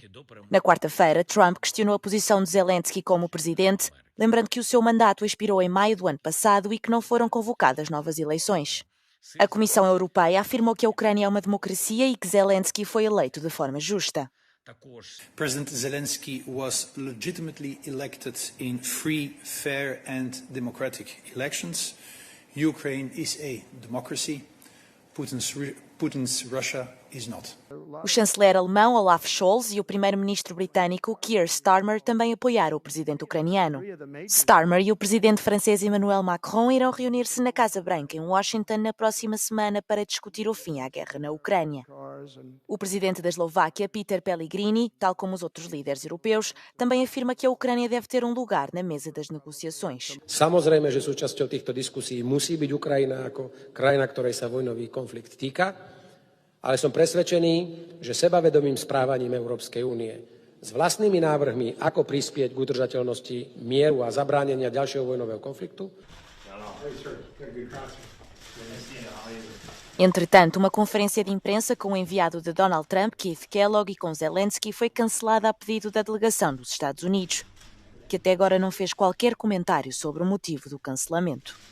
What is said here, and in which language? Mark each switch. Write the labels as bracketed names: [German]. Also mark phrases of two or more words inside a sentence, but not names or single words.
[Portuguese] Na quarta-feira, Trump questionou a posição de Zelensky como presidente, lembrando que o seu mandato expirou em maio do ano passado e que não foram convocadas novas eleições. A Comissão Europeia afirmou que a Ucrânia é uma democracia e que Zelensky foi eleito de forma justa. [English] President Zelensky was legitimately elected in free, fair and democratic elections. Ukraine is a democracy. Putin's Russia is not. [Portuguese] O chanceler alemão Olaf Scholz e o primeiro-ministro britânico Keir Starmer também apoiaram o presidente ucraniano. Starmer e o presidente francês Emmanuel Macron irão reunir-se na Casa Branca em Washington na próxima semana para discutir o fim à guerra na Ucrânia. O presidente da Eslováquia, Peter Pellegrini, tal como os outros líderes europeus, também afirma que a Ucrânia deve ter um lugar na mesa das negociações. [Slovak] Samozrejme, že súčasťou týchto diskusí musí byť Ukrajina ako krajina, ktorej sa vojnový konflikt týka, ale som presvedčený, že sebavedomým správaním Európskej únie s vlastnými návrhmi, ako prispieť k udržateľnosti mieru a zabránenia ďalšieho vojnového konfliktu. [Portuguese] Entretanto, uma conferência de imprensa com o enviado de Donald Trump, Keith Kellogg, e com Zelensky foi cancelada a pedido da delegação dos Estados Unidos, que até agora não fez qualquer comentário sobre o motivo do cancelamento.